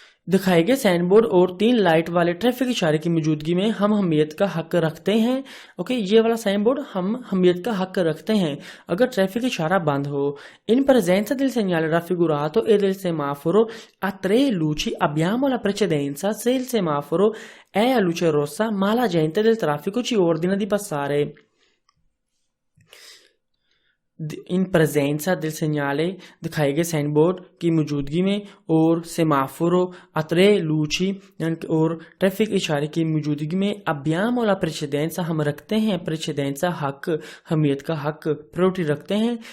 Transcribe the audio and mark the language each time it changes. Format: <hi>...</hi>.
<hi>दिखाए गए साइनबोर्ड और 3 लाइट वाले ट्रैफिक इशारे की मौजूदगी में हम हमीयत का हक रखते हैं। ओके, ये वाला साइनबोर्ड हम हमीयत का हक रखते हैं अगर ट्रैफिक इशारा बंद हो।</hi> <it>In presenza del segnale raffigurato e del semaforo a tre luci abbiamo la precedenza se il semaforo è a luce rossa ma la gente del traffico ci ordina di passare। इन प्रेजेंसा del segnale,</it> <hi>दिखाए गए sign board की मौजूदगी में, और</hi> <it>सेमाफोरो अतरे लूची</it> <hi>और traffic इशारे की मौजूदगी में</hi> <it>abbiamo la precedenza,</it> <hi>हम रखते हैं precedenza हक, हमीयत का हक, प्रायोरिटी रखते हैं।</hi>